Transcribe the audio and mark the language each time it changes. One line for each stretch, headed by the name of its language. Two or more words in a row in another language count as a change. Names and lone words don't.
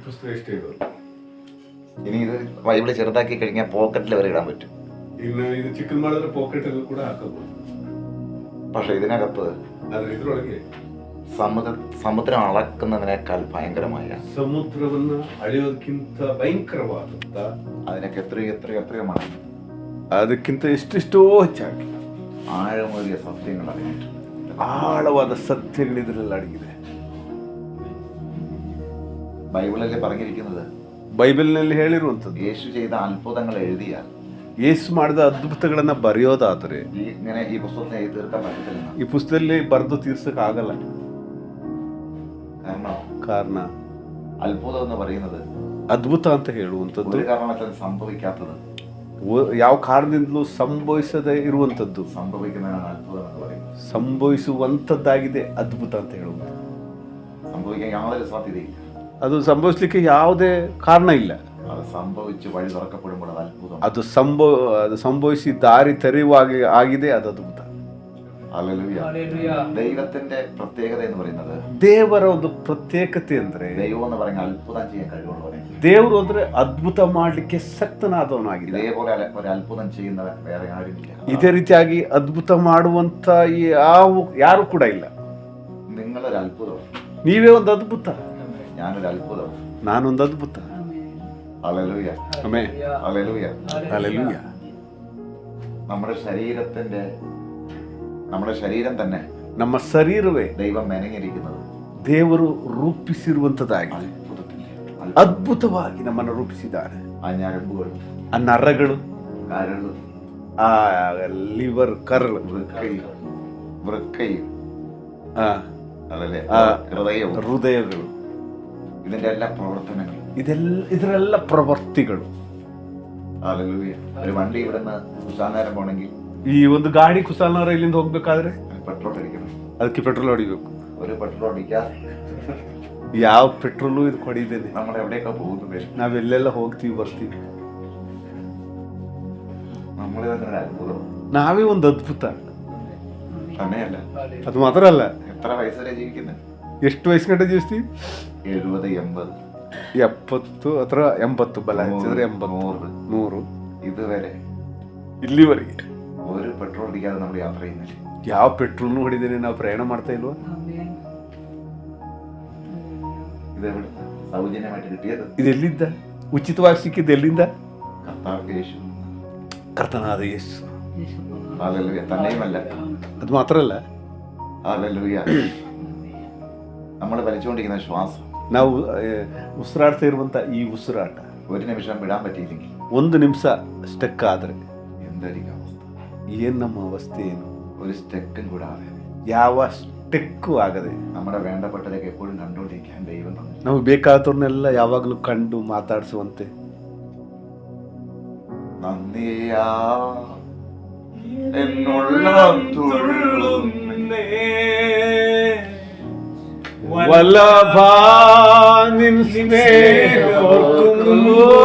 Malayalam: മാത്രമേ ഇഷ്ടമുള്ളൂ. ഇനി ഇത് ബൈബിള് ചെറുതാക്കി കഴിഞ്ഞാൽ പോക്കറ്റിൽ വരെ ഇടാൻ പറ്റും. ഇന്ന് ഇത് ചിക്കൻ
Kannada: ಮಾಡಿದ್ರೆ ಪಾಕೆಟ್ ಕೂಡ ಹಾಕಬಹುದು.
Malayalam: പക്ഷെ ഇതിനകത്ത്
Kannada: ಆದ್ರೆ ಇದರೊಳಗೆ
Malayalam: സമുദ്രം അളക്കുന്നതിനേക്കാൾ ഭയങ്കരമായ,
Kannada: ಸಮುದ್ರವನ್ನ ಅಳೆಯೋದಕ್ಕಿಂತ ಭಯಂಕರವಾದಂತ,
Malayalam: അതിനൊക്കെ എത്രയോ മടങ്ങ്,
Kannada: ಅದಕ್ಕಿಂತ ಎಷ್ಟೆಷ್ಟೋ ಹೆಚ್ಚಾಗಿ
Malayalam: ആഴമേറിയ സത്യങ്ങൾ അതിനുണ്ട്.
Kannada: ಆಳವಾದ ಸತ್ಯಗಳು ಇದರಲ್ಲಿ ಅಡಗಿದೆ.
Malayalam: ബൈബിളിൽ പറഞ്ഞിരിക്കുന്നത്,
Kannada: ಬೈಬಲ್ನಲ್ಲಿ ಹೇಳಿರುವಂಥದ್ದು,
Malayalam: യേശു ചെയ്ത അത്ഭുതങ്ങൾ എഴുതിയാൽ,
Kannada: ಯೇಸು ಮಾಡಿದ ಅದ್ಭುತಗಳನ್ನ ಬರೆಯೋದಾದ್ರೆ
Malayalam: ഇങ്ങനെ ഈ പുസ്തകത്തെ എഴുതി തീർക്കാൻ പറ്റത്തില്ല.
Kannada: ಈ ಪುಸ್ತಕದಲ್ಲಿ ಬರೆದು ತೀರ್ಸಕ್ಕಾಗಲ್ಲ. ಕಾರಣ
Malayalam: അത്ഭുതം എന്ന് പറയുന്നത്,
Kannada: ಅದ್ಭುತ ಅಂತ ಹೇಳುವಂಥದ್ದು
Malayalam: ഒരു കാരണവശാലും സംഭവിക്കാത്തത്,
Kannada: ಯಾವ ಕಾರಣದಿಂದಲೂ ಸಂಭವಿಸದೇ ಇರುವಂಥದ್ದು
Malayalam: സംഭവിക്കുന്നതാണ് അത്ഭുതം എന്ന് പറയുന്നത്.
Kannada: ಸಂಭವಿಸುವಂಥದ್ದಾಗಿದೆ ಅದ್ಭುತ ಅಂತ ಹೇಳುವುದು.
Malayalam: സംഭവിക്കാൻ യാതൊരു സാധ്യതയില്ല.
Kannada: ಅದು ಸಂಭವಿಸ್ಲಿಕ್ಕೆ ಯಾವುದೇ ಕಾರಣ ಇಲ್ಲ.
Malayalam: അത് സംഭവിച്ച് വഴി തുറക്കപ്പെടുമ്പോൾ അത് അത്ഭുതം.
Kannada: ಅದು ಸಂಭವಿಸಿ ದಾರಿ ತೆರೆಯುವಾಗಿ ಆಗಿದೆ, ಅದು ಅದ್ಭುತ.
Malayalam: ഹല്ലേലൂയ. ദൈവത്തിന്റെ പ്രത്യേകത എന്ന് പറയുന്നത്,
Kannada: ದೇವರ ಒಂದು ಪ್ರತ್ಯೇಕತೆ ಅಂದ್ರೆ,
Malayalam: ദൈവം എന്ന് പറയുന്നത് അത്ഭുതം ചെയ്യാൻ കഴിവുള്ളവനെ.
Kannada: ದೇವರು ಅಂದ್ರೆ ಅದ್ಭುತ ಮಾಡ್ಲಿಕ್ಕೆ ಶಕ್ತನಾದವನಾಗಿದೆ.
Malayalam: ഇതേപോലെ ഒരു അത്ഭുതം ചെയ്യുന്നവൻ വേറെ ആരുമില്ല.
Kannada: ಇದೇ ರೀತಿಯಾಗಿ ಅದ್ಭುತ ಮಾಡುವಂತ ಯಾರು ಕೂಡ ಇಲ್ಲ.
Malayalam: നിങ്ങളൊരു അത്ഭുതം,
Kannada: ನೀವೇ ಒಂದು ಅದ್ಭುತ,
Malayalam: ഞാനൊരു അത്ഭുതം,
Kannada: ನಾನೊಂದು ಅದ್ಭುತ.
Malayalam: ഹല്ലേലൂയ.
Kannada: ಆಮೆನ್.
Malayalam: ഹല്ലേലൂയ. ഹല്ലേലൂയ. നമ്മുടെ ശരീരം തന്നെ,
Kannada: ನಮ್ಮ ಶರೀರವೇ
Malayalam: ദൈവം മെനങ്ങിയിരിക്കുന്നത്
Kannada: ದೇವರು ರೂಪಿಸಿರುವಂತದ್ದಾಗಿದೆ. ಅದ್ಭುತವಾಗಿ ನಮ್ಮನ್ನು ರೂಪಿಸಿದ್ದಾರೆ.
Malayalam: ആ ഞരമ്പുകൾ,
Kannada: ಆ ನರಗಳು,
Malayalam: കരള്,
Kannada: ಆ ಲಿವರ್, ಕರಳು,
Malayalam: വൃക്കയും,
Kannada: ಹೃದಯಗಳು,
Malayalam: ഇതിന്റെ എല്ലാ പ്രവർത്തനങ്ങളും,
Kannada: ಇದರೆಲ್ಲ ಪ್ರವೃತ್ತಿಗಳು.
Malayalam: ഹല്ലേലൂയ. ഒരു വണ്ടി ഇവിടുന്ന് കുശാലനേരം പോണെങ്കിൽ,
Kannada: ಈ ಒಂದು ಗಾಡಿ ಕುಶಾಲನಗರ ಇಲ್ಲಿಂದ ಹೋಗ್ಬೇಕಾದ್ರೆ
Malayalam: പെട്രോൾ അടിക്കണം.
Kannada: ಅದಕ್ಕೆ ಪೆಟ್ರೋಲ್ ಹೊಡಿಬೇಕು.
Malayalam: ഒരു പെട്രോൾ അടിക്കാതെ
Kannada: ಯಾವ ಪೆಟ್ರೋಲು ಇದು ಹೊಡಿದೇನೆ.
Malayalam: നമ്മൾ എവിടെയൊക്കെ പോകുന്നത്,
Kannada: ನಾವೆಲ್ಲೆಲ್ಲ ಹೋಗ್ತೀವಿ ಬರ್ತೀವಿ.
Malayalam: നമ്മൾ തന്നെ അത്ഭുതം.
Kannada: ನಾವೇ ಒಂದು ಅದ್ಭುತ.
Malayalam: തന്നെയല്ല,
Kannada: ಅದು ಮಾತ್ರ ಅಲ್ಲ,
Malayalam: എത്ര വയസ്സ് വരെ ജീവിക്കുന്നത്?
Kannada: ಎಷ್ಟು ವಯಸ್ಸು ಗಂಟೆ ಜೀವಿಸ್ತೀವಿ?
Malayalam: 70, 80,
Kannada: 70 ಅಥವಾ 80, ಬಲ ಹೆಚ್ಚಿದ್ರೆ 80, 100,
Malayalam: ഇതുവരെ
Kannada: ಇಲ್ಲಿವರೆಗೆ
Malayalam: ഒരു പെട്രോൾ അടിക്കാതെ നമ്മൾ യാത്ര ചെയ്യുന്നില്ല.
Kannada: ಯಾವ ಪೆಟ್ರೋಲ್ನು ಹೊಡಿದೇನೆ ನಾವು ಪ್ರಯಾಣ ಮಾಡ್ತಾ ಇಲ್ವಾ?
Malayalam: ഇതെവിടെ സൗജന്യമായിട്ട് കിട്ടിയത്?
Kannada: ಇದೆಲ್ಲಿಂದ ಉಚಿತವಾಗಿ ಸಿಕ್ಕಿದ್ದು? ಎಲ್ಲಿಂದ?
Malayalam: കർത്താവ് യേശു,
Kannada: ಕರ್ತನಾದ ಯೇಸು.
Malayalam: ഹല്ലേലൂയ. തന്നെയുമല്ല,
Kannada: ಅದು ಮಾತ್ರ ಅಲ್ಲ,
Malayalam: ഹല്ലേലൂയ, നമ്മൾ വലിച്ചുകൊണ്ടിരിക്കുന്ന ശ്വാസം,
Kannada: ನಾವು ಉಸಿರಾಡ್ತಾ ಇರುವಂತ ಈ ಉಸಿರಾಟ
Malayalam: ഒരു നിമിഷം വിടാൻ പറ്റിയില്ലെങ്കിൽ,
Kannada: ಒಂದು ನಿಮಿಷ ಸ್ಟಕ್ ಆದ್ರೆ
Malayalam: എന്തായിരിക്കും അവസ്ഥ?
Kannada: ಏನ್ ನಮ್ಮ ಅವಸ್ಥೆ ಏನು?
Malayalam: ഒരു സ്റ്റെക്കും കൂടാതെ,
Kannada: ಯಾವ ಸ್ಟೆಕ್ಕು ಆಗದೆ
Malayalam: നമ്മുടെ വേണ്ടപ്പെട്ടതൊക്കെ എപ്പോഴും കണ്ടുകൊണ്ടിരിക്കാൻ ദൈവം തന്നു.
Kannada: ನಮಗೆ ಬೇಕಾದವ್ರನ್ನೆಲ್ಲ ಯಾವಾಗಲೂ ಕಂಡು ಮಾತಾಡಿಸುವಂತೆ.
Malayalam: നന്ദിയാ എന്നുള്ളം തുള്ളുന്നേ, വല്ലഭാ നിൻ സ്നേഹമോർക്കുമ്പോ